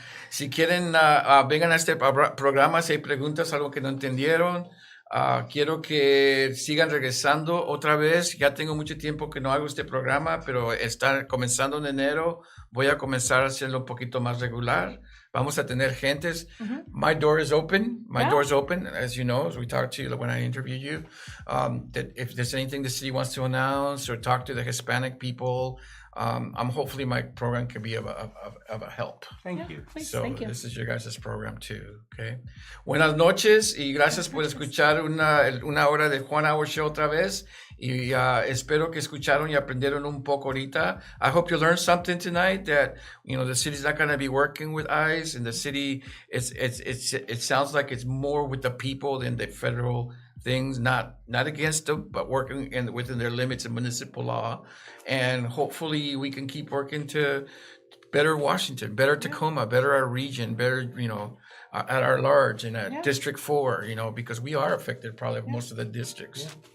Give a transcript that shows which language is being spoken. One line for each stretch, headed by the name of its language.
Spanish: Si quieren, vengan a este programa si hay preguntas, algo que no entendieron. Quiero que sigan regresando otra vez. Ya tengo mucho tiempo que no hago este programa, pero está comenzando en enero. Voy a comenzar a hacerlo un poquito más regular. Vamos a tener gentes.
English: My door is open. My door is open, as you know, as we talked to you when I interviewed you. That if there's anything the city wants to announce or talk to the Hispanic people, hopefully my program can be of a help. Thank you. Please, So thank you. this is your guys' program too, okay?
Spanish: Buenas noches y gracias por escuchar una hora de Juan Hour Show otra vez. Y espero que escucharon y aprendieron un poco ahorita.
English: I hope you learned something tonight that, the city's not going to be working with ICE, and the city, it sounds like it's more with the people than the federal things, not against them, but working within their limits of municipal law. And hopefully we can keep working to better Washington, better Tacoma, better our region, better, at our large and at District 4, because we are affected probably most of the districts.